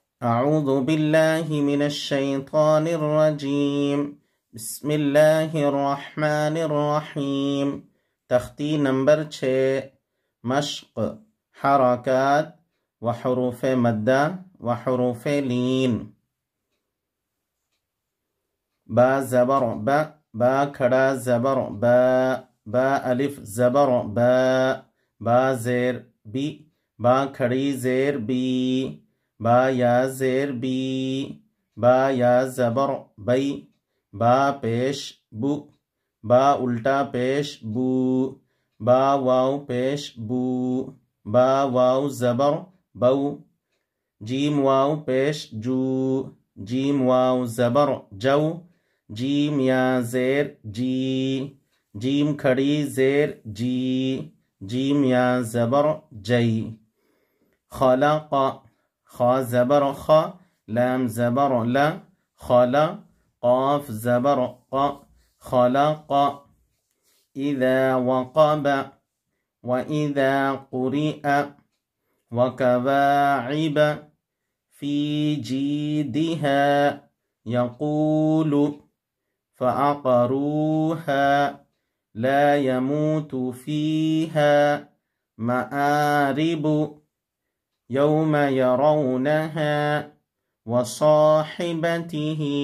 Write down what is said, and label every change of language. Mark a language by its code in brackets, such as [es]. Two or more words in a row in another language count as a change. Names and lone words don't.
[ar] اعوذ باللہ من الشیطان الرجیم بسم اللہ الرحمن الرحیم۔ [ur] تختی نمبر 6، مشق، حرکات و حروف مدہ و حروف لین۔ با زبر با، با کھڑا زبر با، با الف زبر با، با زیر بی، با کھڑی زیر بی، با یا زیر بی، با یا زبر بی، با پیش بو، با الٹا پیش بو، با واو پیش بو، با واو زبر بو، جیم واو پیش جو، جیم واو زبر جو، جیم یا زیر جی، جیم کھڑی زیر جی، جیم یا زبر جی۔ خلق، خا زبر خا، لام زبر لا، خلا، قاف زبر قا، خلق۔ [ar] اذا وقب واذا قرئ وكواعب في جيدها يقول فعقروها لا يموت فيها مآرب يوم يرونها وصاحبته